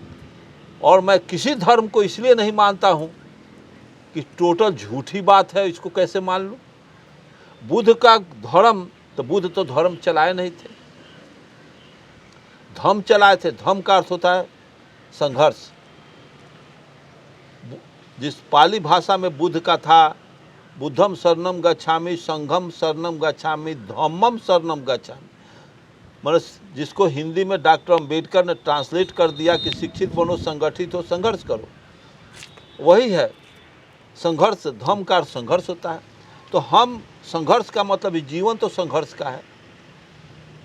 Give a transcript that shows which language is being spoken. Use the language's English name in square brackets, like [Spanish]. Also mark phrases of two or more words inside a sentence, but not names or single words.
[Hindi] और मैं किसी धर्म को इसलिए नहीं मानता हूँ कि टोटल झूठी बात है, इसको कैसे मान लूँ। बुद्ध का धर्म, तो बुद्ध तो धर्म चलाए नहीं थे, धम्म चलाए थे। धम्म का अर्थ होता है संघर्ष। जिस पाली भाषा में बुद्ध का था, [Pali] बुद्धम शरणम गच्छामि, संघम शरणम गच्छामि, धम्मम शरणम गच्छामि। [Hindi] मतलब जिसको हिंदी में डॉक्टर अम्बेडकर ने ट्रांसलेट कर दिया कि शिक्षित बनो, संगठित हो, संघर्ष करो, वही है संघर्ष। धम्म का संघर्ष होता है। तो हम संघर्ष का मतलब जीवन तो संघर्ष का है।